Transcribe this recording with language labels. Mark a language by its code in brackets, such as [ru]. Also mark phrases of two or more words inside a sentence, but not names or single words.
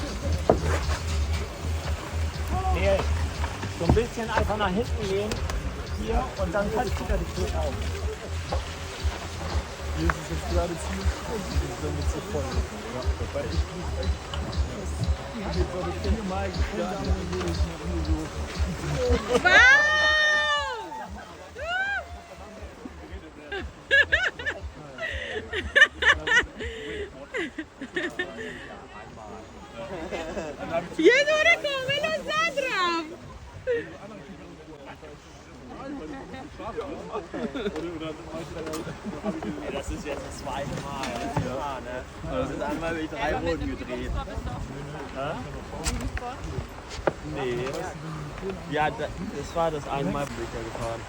[de] So ein bisschen einfach nach hinten gehen. hier und dann kannst du dich so auf. Hier ist es jetzt gerade ziemlich voll, die sind damit so voll. Ja, dabei ich bin echt. Ich habe jetzt aber 4-mal gefunden, und jedes Mal nur so. [fa] یه دوره کامل رو زد رفت. [de] Das ist jetzt das zweite Mal. Ja, ne? Das ist einmal habe ich 3 Runden gedreht. Nee. Ja, das war das einmal, bin ich ja gefahren.